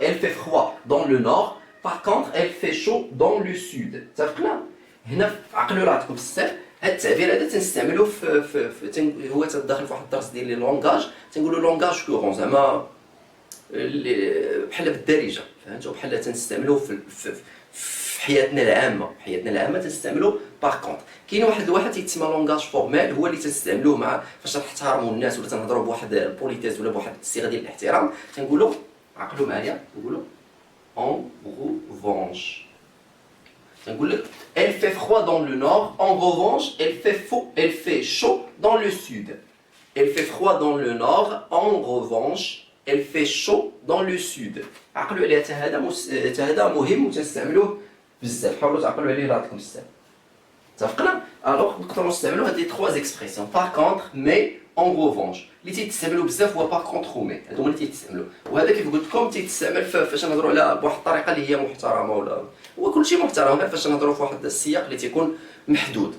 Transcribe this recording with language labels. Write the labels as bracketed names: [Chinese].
[French] Elle fait froid dans le nord. Par contre, elle fait chaud dans le sud. [Arabic] اتفقنا؟ هنا عقلوا راسكم بزاف. هذا التعبير هذا تنستعملوه هو تدخل في واحد الدرس ديال لي لونغاج، تنقولوا لونغاج كورون زعما بحال بالدارجه، فهمتوا؟ بحال تنستعملوه في حياتنا العامه، تنستعملوه. باغ كونط كاين واحد تيتسمى لونغاج فورمال، هو اللي تنستعملوه مع فاش نحترموا الناس ولا تنهضروا بواحد البوليتيز ولا بواحد الصيغه ديال الاحترام، تنقولوا عقلوا معايا نقولوا en revanche. [French] Elle fait froid dans le nord, en revanche, elle fait chaud dans le sud. Elle fait froid dans le nord, en revanche, elle fait chaud dans le sud. [Arabic] عقلوا عليها حتى هذا مهم وتنستعملوه بزاف، حاولوا تعقلوا عليه راسكم بزاف. اتفقنا؟ الوغ نقدروا نستعملوا هاد لي 3 اكسبرسيون باغ كونتر مي اون ريفونش اللي تيتستعملوا بزاف هو باغ كونتر ومي، هادو هما اللي تيتستعملوا، وهذا كيف قلت لكم تيتستعمل فاش نهضروا على بواحد الطريقه اللي هي محترمه، ولا هو كلشي محترم غير فاش نهضروا في واحد السياق اللي تيكون محدود.